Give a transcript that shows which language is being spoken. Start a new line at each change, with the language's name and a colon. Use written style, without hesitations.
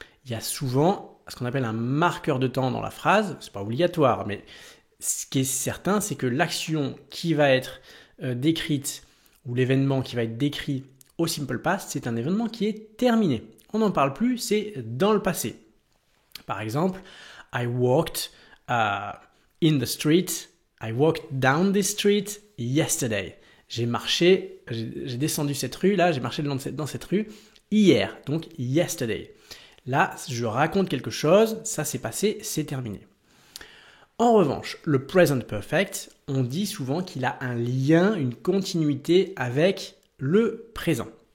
French: Il y a souvent ce qu'on appelle un marqueur de temps dans la phrase, c'est pas obligatoire, mais ce qui est certain, c'est que l'action qui va être décrite ou l'événement qui va être décrit au simple past, c'est un événement qui est terminé. On n'en parle plus, c'est dans le passé. Par exemple,
English: I walked in the street, I walked down this street yesterday.
French: J'ai marché, j'ai descendu cette rue, là, j'ai marché dans cette rue hier, donc yesterday. Là, je raconte quelque chose, ça s'est passé, c'est terminé. En revanche, le present perfect, on dit souvent qu'il a un lien, une continuité avec le présent.